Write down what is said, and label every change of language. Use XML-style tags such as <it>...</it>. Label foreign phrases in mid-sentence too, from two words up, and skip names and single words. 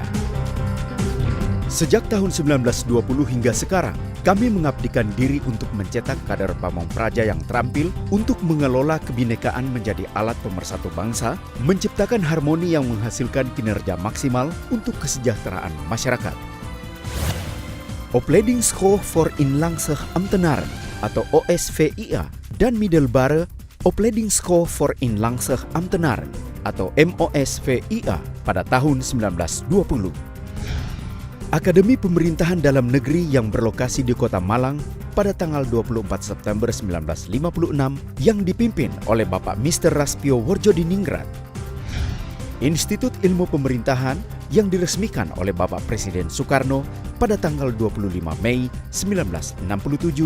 <id>Sejak tahun 1920 hingga sekarang, kami mengabdikan diri untuk mencetak kader Pamong Praja yang terampil untuk mengelola kebinekaan menjadi alat pemersatu bangsa, menciptakan harmoni yang menghasilkan kinerja maksimal untuk kesejahteraan masyarakat. Opleidingschool voor Inlandse Ambtenaren atau OSVIA dan Middelbare Opleidingschool voor Inlandse Ambtenaren atau MOSVIA pada tahun 1920. Akademi Pemerintahan Dalam Negeri yang berlokasi di Kota Malang pada tanggal 24 September 1956 yang dipimpin oleh Bapak Mr. Raspio Wardjodiningrat. Institut Ilmu Pemerintahan yang diresmikan oleh Bapak Presiden Soekarno pada tanggal 25 Mei 1967.</id>